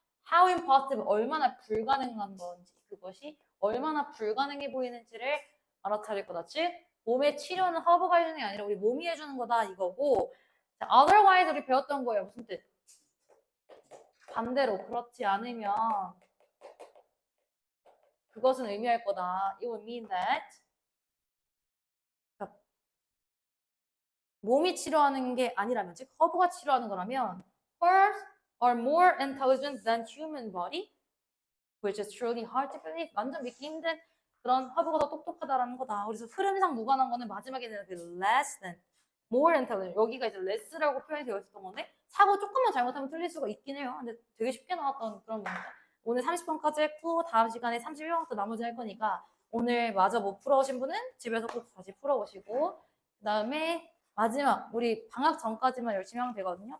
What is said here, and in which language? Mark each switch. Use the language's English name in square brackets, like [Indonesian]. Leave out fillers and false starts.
[English] How impossible, [Korean] 얼마나 불가능한 건지, 그것이 얼마나 불가능해 보이는지를 알아차릴 거다. 즉 몸의 치료는 허브가 해주는 게 아니라 우리 몸이 해주는 거다 이거고. 자, otherwise 우리 배웠던 거예요. 무슨 뜻? 반대로 그렇지 않으면 그것은 의미할 거다. [English] It would mean that [Korean] 몸이 치료하는 게 아니라면, 즉 허브가 치료하는 거라면 [English] herbs are more intelligent than human body, which is truly hard to believe. [Korean] 완전 믿기 힘든 그런 허브가 더 똑똑하다라는 거다. 그래서 흐름상 무관한 거는 마지막에는 그 less than, more intelligent. 여기가 이제 less라고 표현이 되어 있었던 건데 사고 조금만 잘못하면 틀릴 수가 있긴 해요. 근데 되게 쉽게 나왔던 그런 문제. 오늘 30번까지 했고 다음 시간에 31번부터 나머지 할 거니까 오늘 마저 못 풀어오신 분은 집에서 꼭 다시 풀어오시고 그다음에 마지막 우리 방학 전까지만 열심히 하면 되거든요.